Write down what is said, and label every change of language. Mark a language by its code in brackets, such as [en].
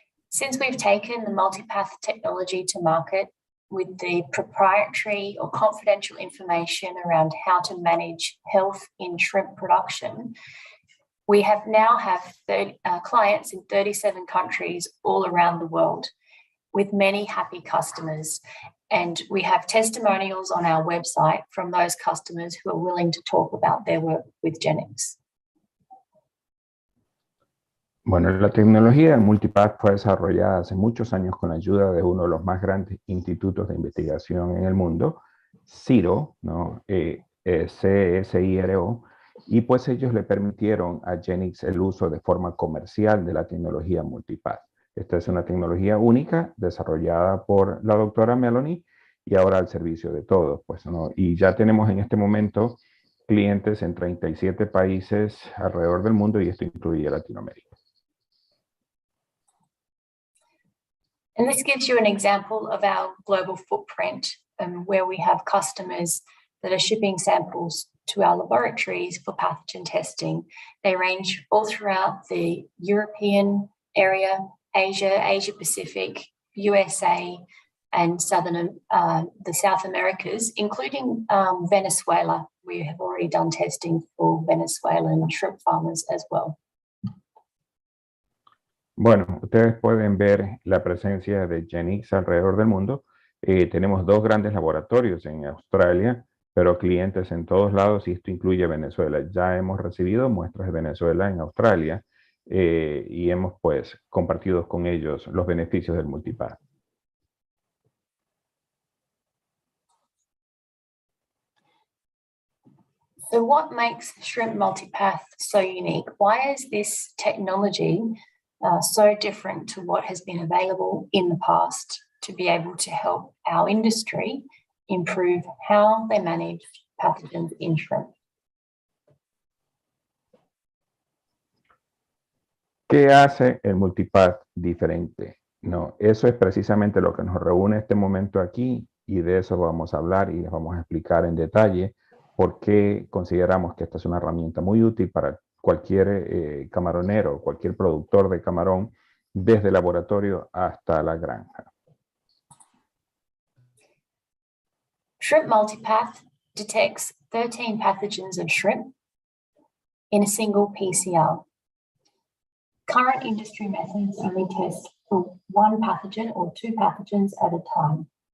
[en] Since we've taken the Multipath technology to market with the proprietary or confidential information around how to manage health in shrimp production, we now have clients in 37 countries all around the world with many happy customers. And we have testimonials on our website from those customers who are willing to talk about their work with Genics. [es] Bueno, la tecnología de Multipath fue desarrollada hace muchos años con la ayuda de uno de los más grandes institutos de investigación en el mundo, CSIRO, ¿no? CSIRO, y pues ellos le permitieron a Genics el uso de forma comercial de la tecnología Multipath. Esta es una tecnología única desarrollada por la doctora Melony y ahora al servicio de todos, pues, ¿no? Y ya tenemos en este momento clientes en 37 países alrededor del mundo y esto incluye Latinoamérica. [en] And this gives you an example of our global footprint, where we have customers that are shipping samples to our laboratories for pathogen testing. They range all throughout the European area, Asia, Asia Pacific, USA, and the South Americas, including Venezuela. We have already done testing for Venezuelan shrimp farmers as well. [es] Bueno, ustedes pueden ver la presencia de Genics alrededor del mundo. Tenemos 2 grandes laboratorios en Australia, pero clientes en todos lados, y esto incluye Venezuela. Ya hemos recibido muestras de Venezuela en Australia y hemos pues compartido con ellos los beneficios del Multipath. [en] So what makes Shrimp Multipath so unique? Why is this technology so different to what has been available in the past to be able to help our industry improve how they manage pathogens in shrimp? [es] ¿Qué hace el Multipath diferente? No, eso es precisamente lo que nos reúne en este momento aquí y de eso vamos a hablar y les vamos a explicar en detalle por qué consideramos que esta es una herramienta muy útil para cualquier camaronero, cualquier productor de camarón, desde el laboratorio hasta la granja. [en] Shrimp Multipath detects 13 pathogens of shrimp in a single PCR. Current industry methods only test for 1 pathogen or 2 pathogens at a time.